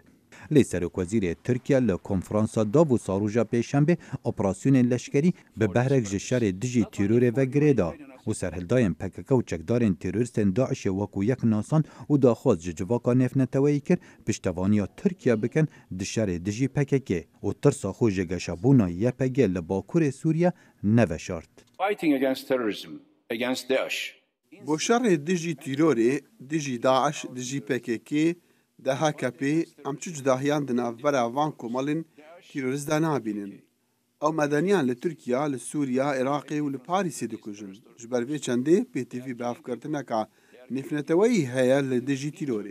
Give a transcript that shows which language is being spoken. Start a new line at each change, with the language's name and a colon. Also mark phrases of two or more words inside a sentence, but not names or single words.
Kurdish: Lê Serokwezîrê Tirkiye li konferansa Davos'a roja pêşembe operasyonên leşkerî bi behrek ji şerê dijî tîrorê ve girê da û serhildayên PKK û çekdarên terorîstên Daişê wekû yek nasan û daxwaz ji civaka nêfneteweyî kir piştevaniya Tirkiye bikin di şerê dijî PKK û tirsa xwe ji geşebûna YPG li Bakurê Sûriye neveşart. بۆ شەڕێ دژی تیرۆرێ دژی داعش دژی PKK de HKP em çi cudahîyan di navbera van komalên tîrorîst de nabînin. Ew medeniyan li Tirkiya, li Sûriya, Iraqê û li Parîsê dikujin. Ji ber vê çendê PTV bi hevkirtineka nêfneteweyî heye li dijî tîrorê.